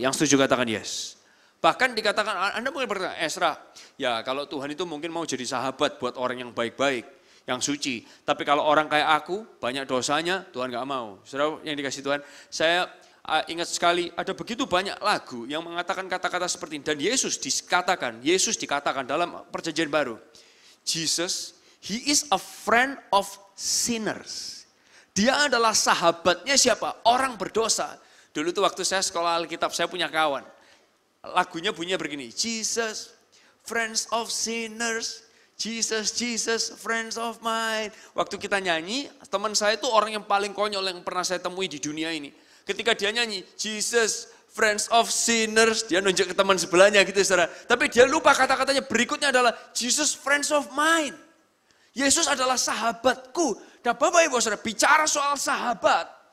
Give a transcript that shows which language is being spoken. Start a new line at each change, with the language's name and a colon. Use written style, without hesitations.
Indonesian: Yang setuju katakan yes. Bahkan dikatakan, Anda mungkin berkata, Esra, ya kalau Tuhan itu mungkin mau jadi sahabat buat orang yang baik-baik, yang suci. Tapi kalau orang kayak aku, banyak dosanya, Tuhan gak mau. Saudara yang dikasih Tuhan, saya ingat sekali ada begitu banyak lagu yang mengatakan kata-kata seperti ini. Dan Yesus dikatakan dalam perjanjian baru.
English: Jesus, He is a friend of sinners.
Indonesian: Dia adalah sahabatnya siapa? Orang berdosa. Dulu tuh waktu saya sekolah Alkitab, saya punya kawan. Lagunya bunyinya begini,
English: Jesus, friends of sinners. Jesus, Jesus, friends of mine.
Indonesian: Waktu kita nyanyi, teman saya itu orang yang paling konyol yang pernah saya temui di dunia ini. Ketika dia nyanyi,
English: Jesus, friends of sinners,
Indonesian: dia nunjuk ke teman sebelahnya gitu saudara. Tapi dia lupa kata-katanya berikutnya adalah,
English: Jesus, friends of mine.
Indonesian: Yesus adalah sahabatku. Nah Bapak Ibu saudara, bicara soal sahabat.